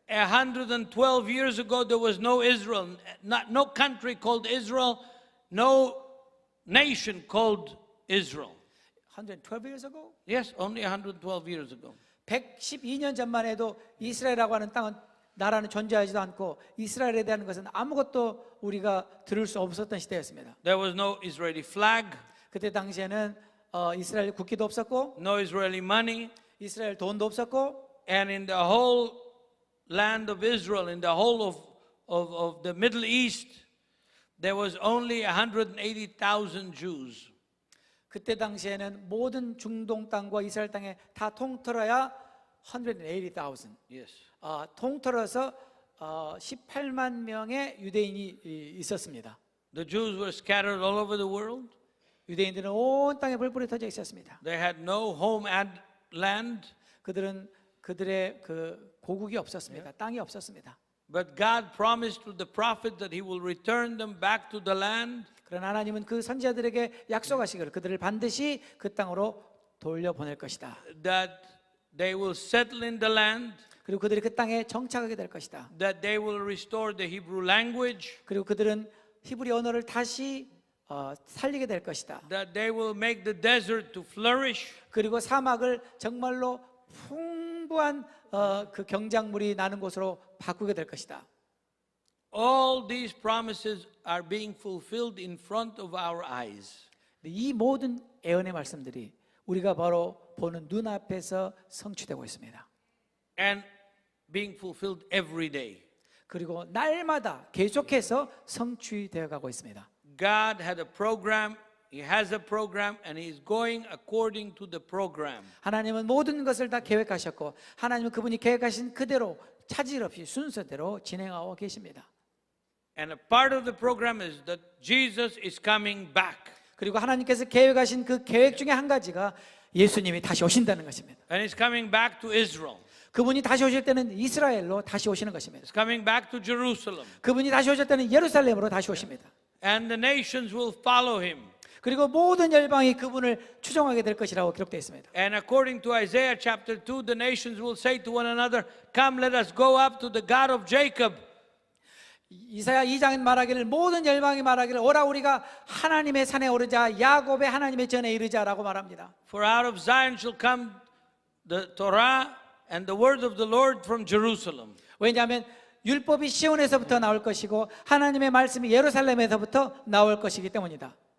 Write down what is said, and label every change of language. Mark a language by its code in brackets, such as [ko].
[en] 112 years ago there was no Israel, no country called Israel, no nation called Israel. 112 years ago? Yes, only 112 years ago. [ko] 112년 전만 해도 이스라엘이라고 하는 땅은 나라는 존재하지도 않고 이스라엘에 대한 것은 아무것도 우리가 들을 수 없었던 시대였습니다. [en] There was no Israeli flag, [ko] 그때 당시에는 이스라엘 국기도 없었고 [en] no Israeli money, [ko] 이스라엘 돈도 없었고 [en] and in the whole land of Israel, in the whole of the Middle East, there was only 180,000 Jews. [ko] 그때 당시에는 모든 중동 땅과 이스라엘 땅에 다 통틀어야 180,000. [en] Yes. [ko] 통틀어서 18만 명의 유대인이 있었습니다. [en] The Jews were scattered all over the world. [ko] 유대인들은 온 땅에 뿔뿔이 터져 있었습니다. [en] They had no home land. [ko] 그들은 그들의 그 고국이 없었습니다. 땅이 없었습니다. [en] But God promised to the prophet that He will return them back to the land. [ko] 그러나 하나님은 그 선지자들에게 약속하시기를 그들을 반드시 그 땅으로 돌려보낼 것이다. [en] That they will settle in the land. [ko] 그리고 그들이 그 땅에 정착하게 될 것이다. [en] That they will restore the Hebrew language. [ko] 그리고 그들은 히브리 언어를 다시 살리게 될 것이다. [en] That they will make the desert to flourish. [ko] 그리고 사막을 정말로 풍부한 그 경작물이 나는 곳으로 바꾸게 될 것이다. [en] All these promises are being fulfilled in front of our eyes. [ko] 이 모든 예언의 말씀들이 우리가 바로 보는 눈앞에서 성취되고 있습니다. [en] And being fulfilled every day. [ko] 그리고 날마다 계속해서 성취되어 가고 있습니다. [en] God had a program, He has a program, and He is going according to the program. [ko] 하나님은 모든 것을 다 계획하셨고 하나님은 그분이 계획하신 그대로 차질 없이 순서대로 진행하고 계십니다. [en] And a part of the program is that Jesus is coming back. [ko] 그리고 하나님께서 계획하신 그 계획 중에 한 가지가 예수님이 다시 오신다는 것입니다. [en] And He's coming back to Israel. [ko] 그분이 다시 오실 때는 이스라엘로 다시 오시는 것입니다. [en] He's coming back to Jerusalem. [ko] 그분이 다시 오실 때는 예루살렘으로 다시 오십니다. [en] And the nations will follow Him. [ko] 그리고 모든 열방이 그분을 추종하게 될 것이라고 기록되어 있습니다. [en] And according to Isaiah chapter 2, the nations will say to one another, "Come, let us go up to the God of Jacob." [ko] 이사야 2장은 말하기를 모든 열방이 말하기를 오라 우리가 하나님의 산에 오르자 야곱의 하나님의 전에 이르자라고 말합니다. [en] For out of Zion shall come the Torah and the word of the Lord from Jerusalem. [ko] 왜냐하면 율법이 시온에서부터 나올 것이고 하나님의 말씀이 예루살렘에서부터 나올 것이기 때문이다.